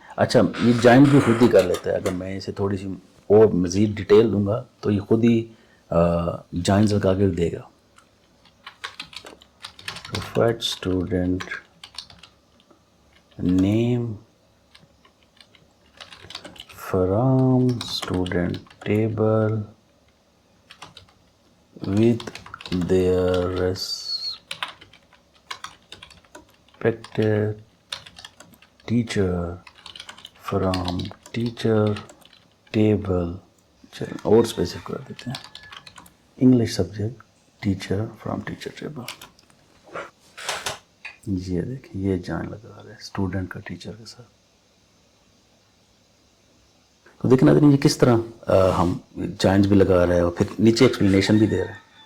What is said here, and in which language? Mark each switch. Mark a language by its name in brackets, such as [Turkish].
[Urdu] اچھا, یہ جوائن بھی خود ہی کر لیتا ہے. اگر میں اسے تھوڑی سی اور مزید ڈیٹیل دوں گا تو یہ خود ہی جوائنز لگا کے دے گا. [English] Fetch student name from student table with their respected teacher from teacher table. [Urdu] چلیں اور اسپیسیفک کر دیتے ہیں, [English] English subject teacher from teacher table. [Urdu] یہ دیکھیں یہ جان لگا رہا ہے اسٹوڈنٹ کا ٹیچر کے ساتھ. تو دیکھیں نا یہ کس طرح ہم جوائنز بھی لگا رہے ہیں اور پھر نیچے ایکسپلینیشن بھی دے رہے ہیں.